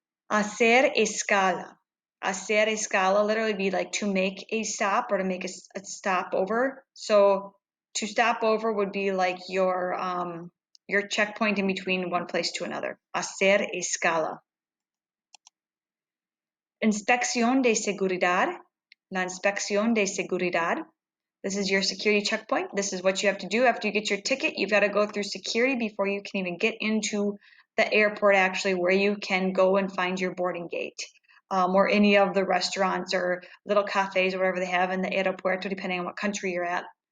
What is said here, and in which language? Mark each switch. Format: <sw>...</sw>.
<es>Hacer escala. Hacer escala</es> <en>literally be like to make a stop or to make a stopover. So to stop over would be like your checkpoint in between one place to another.</en> <es>Hacer escala. Inspección de seguridad. La inspección de seguridad.</es> <en>This is your security checkpoint. This is what you have to do after you get your ticket. You've got to go through security before you can even get into the airport, actually, where you can go and find your boarding gate, or any of the restaurants or little cafes or whatever they have in the aeropuerto, depending on what country you're at.</en>